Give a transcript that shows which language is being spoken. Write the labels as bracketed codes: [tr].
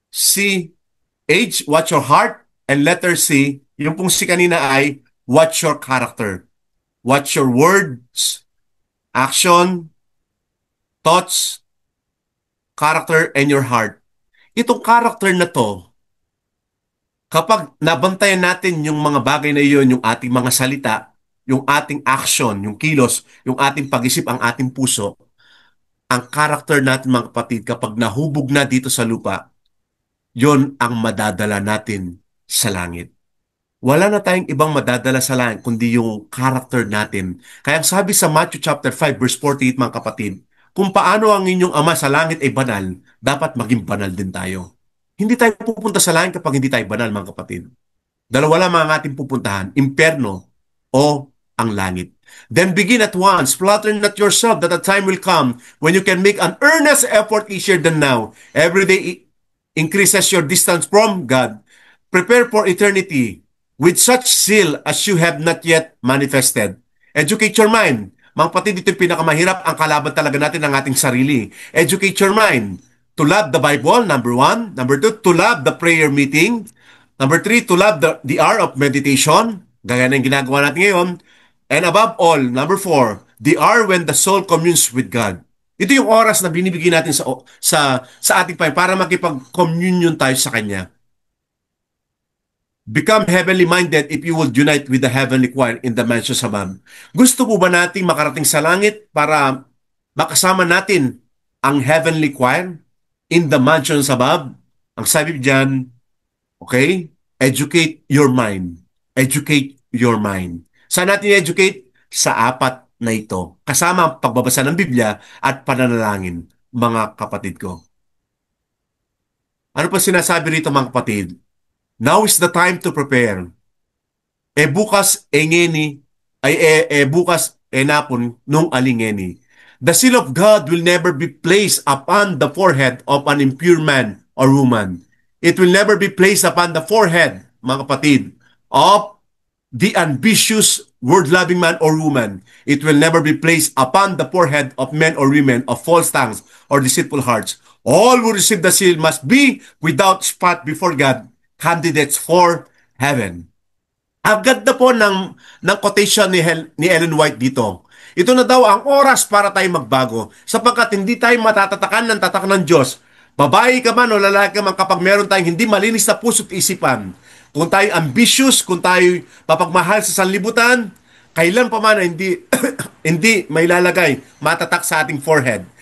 [en] W-A-T-C-H, watch your heart. And letter C, [tl] yung pong C kanina ay [en] watch your character. Watch your words, action, thoughts, character, and your heart. [tl] Itong character na to, kapag nabantayan natin yung mga bagay na iyon, yung ating mga salita, yung ating action, yung kilos, yung ating pag-isip, ang ating puso, ang character natin mga kapatid, kapag nahubog na dito sa lupa, yon ang madadala natin sa langit. Wala na tayong ibang madadala sa langit kundi yung character natin. Kaya ang sabi sa Matthew chapter 5 verse 48 mga kapatid, kung paano ang inyong ama sa langit ay banal, dapat maging banal din tayo. Hindi tayo pupunta sa langit kapag hindi tayo banal mga kapatid. Dalawa lang ang ating pupuntahan, impyerno o ang langit. [en] Then begin at once, flatter not yourself that a time will come when you can make an earnest effort easier than now. Every day increases your distance from God. Prepare for eternity with such zeal as you have not yet manifested. Educate your mind. [tl] Mga kapatid, ito yung pinakamahirap. Ang kalaban talaga natin ng ating sarili. [en] Educate your mind. To love the Bible, number 1. Number 2, to love the prayer meeting. Number 3, to love the hour of meditation. [tl] Gaya ng ginagawa natin ngayon. [en] And above all, number 4, the hour when the soul communes with God. [tl] Ito yung oras na binibigyan natin sa ating Panginoon para makipag-communion tayo sa Kanya. [en] Become heavenly minded if you will unite with the heavenly choir in the mansions above. [tl] Gusto po ba nating makarating sa langit para makasama natin ang [en] heavenly choir in the mansions above? [tl] Ang sabi diyan, [en] okay? Educate your mind. Educate your mind. [tl] Saan natin educate? Sa apat na ito. Kasama ang pagbabasa ng Biblia at pananalangin, mga kapatid ko. Ano pa sinasabi rito mga kapatid? [en] Now is the time to prepare. Bukas engeni bukas enapon nung alingeni. The seal of God will never be placed upon the forehead of an impure man or woman. It will never be placed upon the forehead, [tl] mga kapatid, [en] of the ambitious, word-loving man or woman. It will never be placed upon the forehead of men or women of false tongues or deceitful hearts. All who receive the seal must be without spot before God, candidates for heaven. [tl] Ang ganda po ng quotation ni Ellen White dito. Ito na daw ang oras para tayo magbago sapagkat hindi tayo matatatakan ng tatak ng Diyos. Babae ka man o lalaki ka man kapag meron tayong hindi malinis na puso't isipan. Kung tayo ambitious, kung tayo papagmahal sa sanlibutan, kailan pa man hindi, hindi may lalagay matatak sa ating forehead.